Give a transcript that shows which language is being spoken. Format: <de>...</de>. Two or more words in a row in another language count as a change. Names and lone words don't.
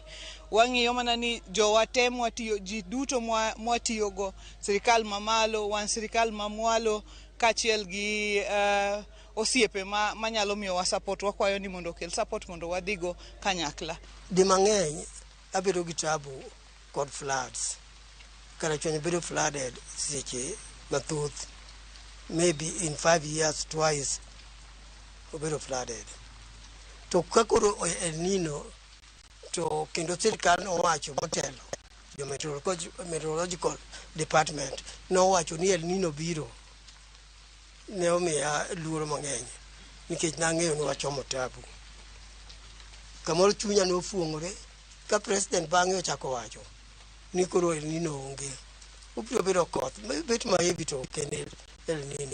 <luo>Wang'iyo mana ni jowatem watiyo ji duto mwatiyogo, sirikal mamalo, wan sirikal mamwalo kaachiel gi osiepe manyalo miyo wa support. Wakwayo ni mondo kel support mondo wadhigo kanyakla. Di mang'eny abedo gi tabu kod floods. Karachuonyo bedo flooded seche mathoth.</luo> <en>Maybe in 5 years twice obedo flooded.</en> <luo>To kakoro El Nino to kendo sirikal owacho motelo jo</luo> <en>meteorological department</en> <luo>nowacho ni El Nino biro, ne omiya luoro mang'eny nikech nang'eyo ni wachomo tabu. Kamoro chunya nofuong'ore ka president bang'e ochako wacho ni koro El Nino onge, obiro bedo koth bet maevi to kendo El Nino.</luo>